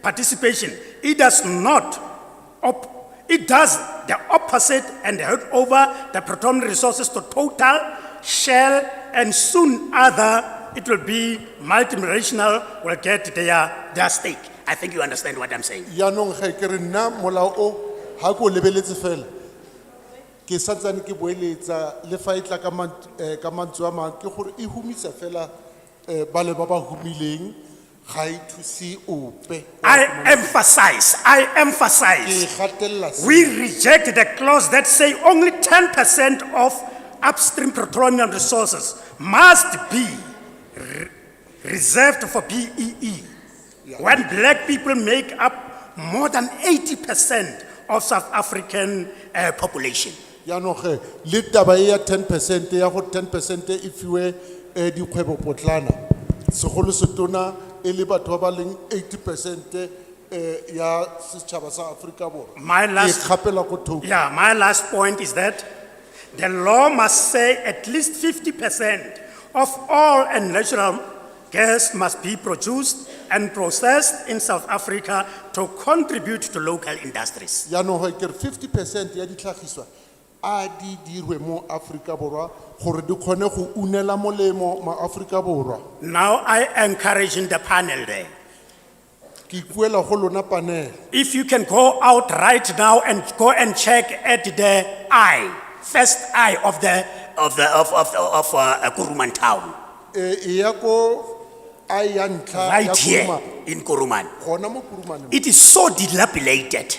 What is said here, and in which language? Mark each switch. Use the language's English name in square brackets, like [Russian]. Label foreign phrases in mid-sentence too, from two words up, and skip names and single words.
[English] participation, it does not, it does the opposite and hand over the petroleum resources to Total, Shell, and soon it will be Multinational will get their stake. I think you understand what I'm saying. [Tswana] Yaanong ge ke re nna molao o ha ko lebeletse fela ke santsane ke boeletsa le fa e tla ka mantswe a mang ke gore e humisa fela ba le ba ba humileng ga e thuse ope. [English] I emphasize, we reject the clause that say only 10% of upstream petroleum resources must be reserved for BEE. When black people make up more than 80% of South African population. [Tswana] Yaanong ge le taba e ya 10% ya go 10% e fiwe dikgwebo potlana segolo setona e le batho ba leng 80% ya setšhaba sa Afrika Borwa. [English] My last point is that the law must say at least 50% of all and natural gas must be produced and processed in South Africa to contribute to local industries. [Tswana] Yaanong ge ke re 50% ya ditlhagiswa a di dirwe mo Afrika Borwa gore di kgone go unela molemo ma Afrika Borwa. [English] Now I encourage the panel there. [Tswana] Ke ipuela go lona panel. [English] If you can go out right now and go and check at the first eye of Kuruma town. Right here in Kuruma. It is so dilapidated.